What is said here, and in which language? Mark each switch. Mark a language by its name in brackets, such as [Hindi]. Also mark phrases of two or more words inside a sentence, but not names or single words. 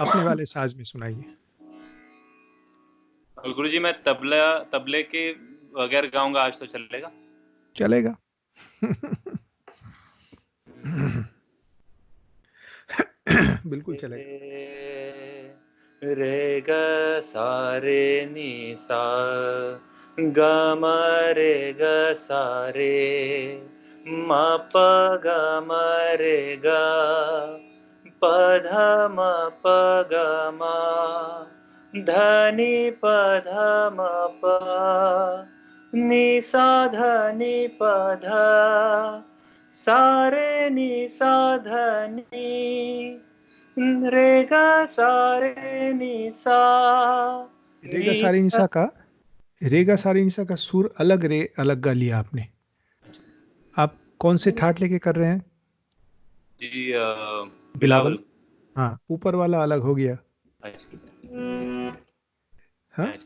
[Hindi] अपने वाले साज में सुनाइए। और गुरुजी मैं तबले के बगैर गाऊंगा आज तो चलेगा? चलेगा। बिल्कुल चलेगा। रे ग सा रे नी सा ग म रे ग सा रे म प ग म रे ग प ध म प ग म ध नि प ध म प नि सा ध नि प ध सा रे नि सा ध नि रे गा सा रे नि सा रेगा नि सारेनिसा का, रेगा सारेनिसा का सुर अलग, रे अलग गा लिया आपने। आप कौन से ठाट लेके कर रहे हैं? जी बिलावल। बिलावल। हाँ, ऊपर वाला अलग हो गया। अच्छा हाँ, अच्छा